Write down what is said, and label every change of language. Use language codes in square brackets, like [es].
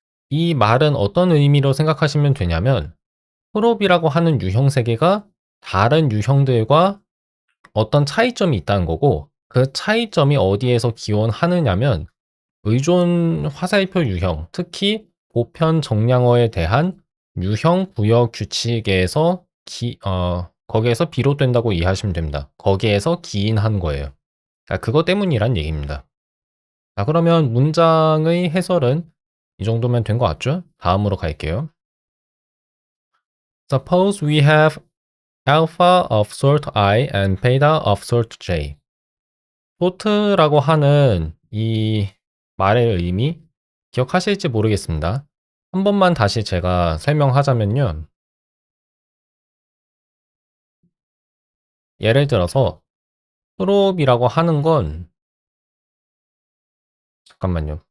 [ko] 이 말은 어떤 의미로 생각하시면 되냐면 프롭이라고 하는 유형 3개가 다른 유형들과 어떤 차이점이 있다는 거고 그 차이점이 어디에서 기원하느냐면 의존 화살표 유형, 특히 보편 정량어에 대한 유형 부여 규칙에서 거기에서 비롯된다고 이해하시면 됩니다. 거기에서 기인한 거예요. 그것 때문이란 얘기입니다. 자, 그러면 문장의 해설은 이 정도면 된 것 같죠? 다음으로 갈게요. [en] Suppose we have alpha of sort I and beta of sort J. [ko] sort라고 하는 이 말의 의미 기억하실지 모르겠습니다. 한 번만 다시 제가 설명하자면요. 예를 들어서 프롭이라고 하는 건 잠깐만요.